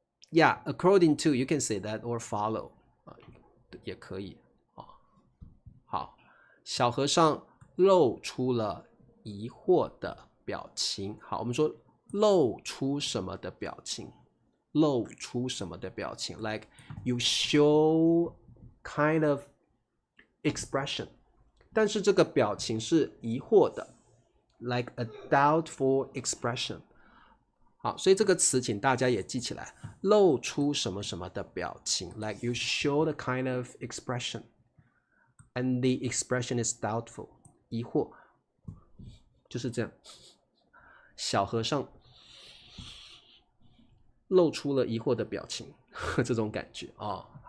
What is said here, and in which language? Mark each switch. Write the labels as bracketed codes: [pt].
[en] Yeah, according to you can say that or follow [zh] 也可以啊。好，小和尚露出了疑惑的表情。好，我们说露出什么的表情？露出什么的表情 ？ [en] Like you show kind of expression， [zh] 但是这个表情是疑惑的 ， [en] like a doubtful expression。 [zh] 好，所以这个词请大家也记起来，露出什么什么的表情 ， [en] like you show the kind of expression，and the expression is doubtful， [zh] 疑惑，就是这样。小和尚露出了疑惑的表情，这种感觉哦。